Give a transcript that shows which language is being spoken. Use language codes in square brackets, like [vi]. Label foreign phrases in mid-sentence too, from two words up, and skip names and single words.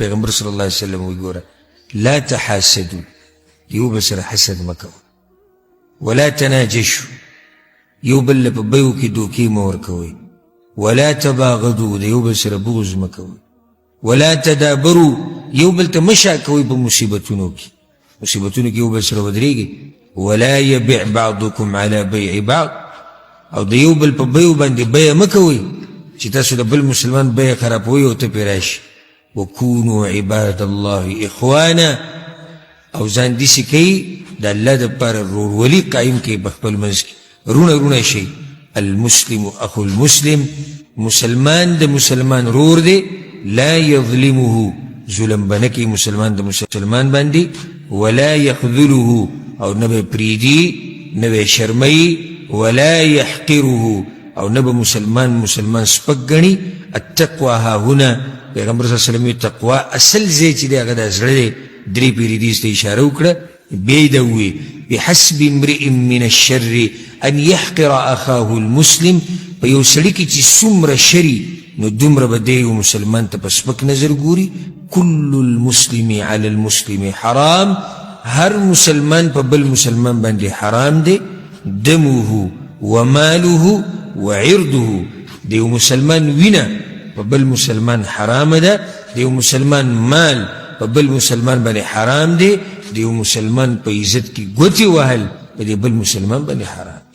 [ps] پیغمبر [ar] صلی الله علیه وسلم [ps] وایي ګوره [ar] لا تحاسدوا، [ps] یو بل سره حسد مه کوئ، ولا تناجشوا، یو بل له په بیو کې دوکې مه ورکوئ، ولا تباغضوا، د یو بل سره بغض مه کوئ، ولا تدابروا، یو بل ته مه شا کوئ په مصیبتونو کې، مصیبتونو کې یو بل سره ودرېږئ، [ar] ولا يبع بعضكم على بيع بعض، [ps] او د یو بل په بیو باندې بیه مه کوئ چې تاسو د بل مسلمان بیه خرابوئ او ته پرې راشي. [ar] وکونوا عباد الله اخوانا، [ps] او ځان داسې کوي د الله دپاره ورورولي قایم کوي په خپل منځ کې، رونه شي. [ar] المسلم اخو المسلم، [ps] مسلمان د مسلمان رور دی، [ar] لا یظلمه، [ps] ظلم به نه کوي مسلمان د مسلمان باندې، ولا یخذله، او نه به پریږدي نه به شرموي، ولا يحقره، او نه به مسلمان سپک ګڼي. [ar] التقوى ها هنا، [ps] پیغمبر [ar] صلی الله علیه وسلم [ps] تقوا اصل ځای چې دی هغه د زړه دی. درې پیرې دې ته اشاره وکړه، بیا یې دا ووایي [ar] بحسب امرئ من الشر ان يحقر اخاه المسلم، [ps] په یو سړي کې چې څومره شري نو دومره به دی یو مسلمان ته په سپک نظر ګوري. [ar] كل المسلم على المسلم حرام، [ps] هر مسلمان په بل مسلمان باندې حرام دی. [ar] دمه وماله وعرضه، [ps] دیو مسلمان وینا په بل مسلمان حرام ده، دیو مسلمان مال په بل مسلمان باندې حرام دی، دیو مسلمان په عزت کې ګوتې وهل په دې بل مسلمان باندې حرام دی.